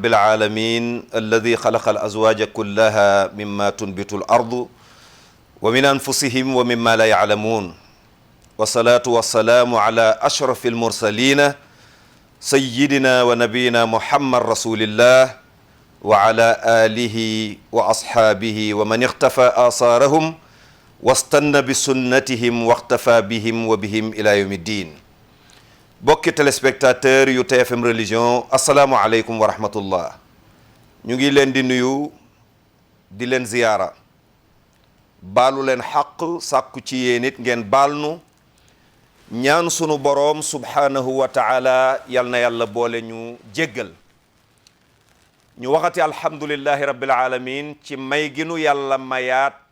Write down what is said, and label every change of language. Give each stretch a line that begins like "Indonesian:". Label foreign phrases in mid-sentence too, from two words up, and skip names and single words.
Arabic: العالمين الذي خلق الأزواج كلها مما تنبت الأرض ومن أنفسهم ومما لا يعلمون والصلاة والسلام على أشرف المرسلين سيدنا ونبينا محمد رسول الله وعلى آله وأصحابه ومن اختفى آثارهم واستنى بسنتهم واختفى بهم وبهم إلى يوم الدين.
Wolof: bokki téléspectateur yu TFM religion
Arabic: السلام عليكم ورحمة الله
Wolof: ñu ngi leen di nuyu di leen ziyaara baalu leen xaq sàkku ci yéen it ngeen baal nu ñaan sunu boroom
Arabic: سبحانه وتعالى
Wolof: yal na yàlla boole ñu jéggal ñu waxati
Arabic: الحمد لله رب العالمين
Wolof: ci may gi nu yàlla mayaat